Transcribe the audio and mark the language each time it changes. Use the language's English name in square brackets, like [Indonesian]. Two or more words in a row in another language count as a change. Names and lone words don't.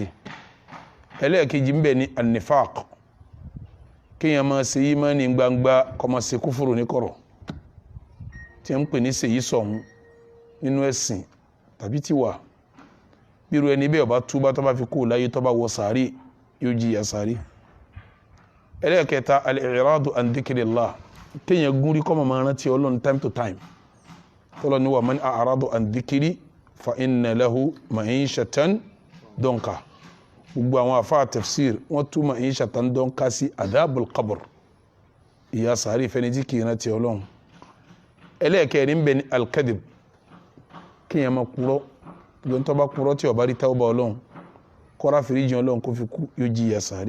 [Yoruba] Ẹlẹ́ẹ̀kejì ń bẹ ní an-nifaq. Kéèyàn máa ṣe ìmánì gbangba kó máa ṣe kúfùrù ní kọ̀rọ̀, tí ń pè ní ṣèyí sọ̀hún nínú ẹ̀sìn tàbí tiwa. Bírú ẹni bẹ́ẹ̀ bá túbá tó bá fi kú láyé tó bá wọ sàárì yóò jìyà sàárì. Ẹlẹ́ẹ̀kẹta [Arabic] الإعراض عن ذكر الله. [Yoruba] Kéèyàn gúnrí kó máa rántí Ọlọ́run [English] time to time. [Yoruba] Tọ́lọ́ ni wa [Arabic] من أعرض عن ذكري فإن له معيشة ضنكا. [Yoruba] Gbogbo àwọn àfáà tafsir wọ́n tú [Arabic] معيشة ضنكا [Yoruba] sí [Arabic] عذاب القبر, [Yoruba] ìyà sàárì fẹ́ni tí kìí rántí Ọlọ́run. Ẹlẹ́ẹ̀kẹrin ń bẹ ní al-kadhib. Kéèyàn máa purọ́, gbọ́n tó bá purọ́ tí ó bá rí tawba Ọlọ́run kó ra fìríjì Ọlọ́run kó fi kú yóò jìyà sàárì.